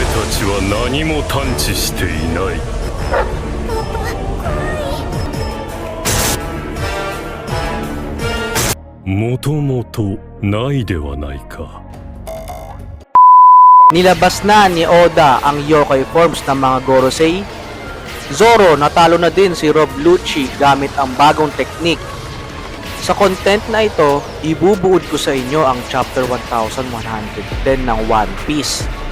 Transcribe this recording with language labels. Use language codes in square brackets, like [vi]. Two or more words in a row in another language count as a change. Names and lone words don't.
[ja] ちは何も探知していない。もともとないではないか。 [tl] Nilabas na ni Oda ang yokai forms ng mga Gorosei. Zoro, natalo na din si Rob Lucci gamit ang bagong teknik. Sa content na ito, ibubuod ko sa inyo ang chapter 1110 ng One Piece.